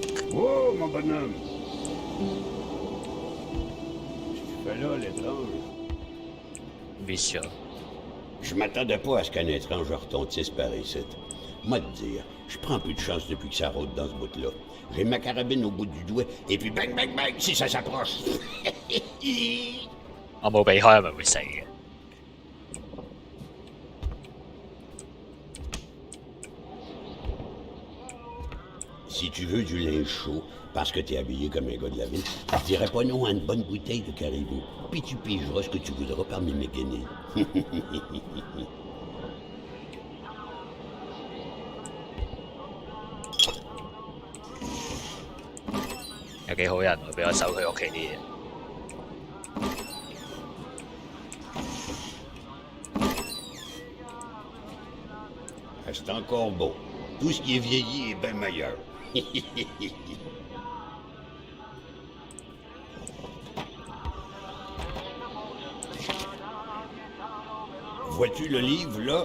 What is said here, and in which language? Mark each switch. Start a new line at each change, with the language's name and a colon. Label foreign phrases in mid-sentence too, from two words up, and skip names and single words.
French: Oh, mon bonhomme! Tu fais là, l'étrange? Mission. Je m'attendais pas à ce qu'un étrange retontisse par ici. Moi te dire, je prends plus de chance depuis que ça rôde dans ce bout-là. J'ai ma carabine au bout du doigt, et puis bang, bang, bang, si ça s'approche.
Cantonese: 我冇避開，係咪會死嘅？
French: Si tu veux du linge chaud, parce que t'es habillé comme un gars de la ville, je dirais pas non à une bonne bouteille de caribou. Puis tu pigeras ce que tu voudras parmi mes guinées.
Cantonese: 有幾好人會俾我搜佢屋企啲嘢。
French: C'est encore beau. Tout ce qui est vieilli est bien meilleur. Vois-tu le livre, là?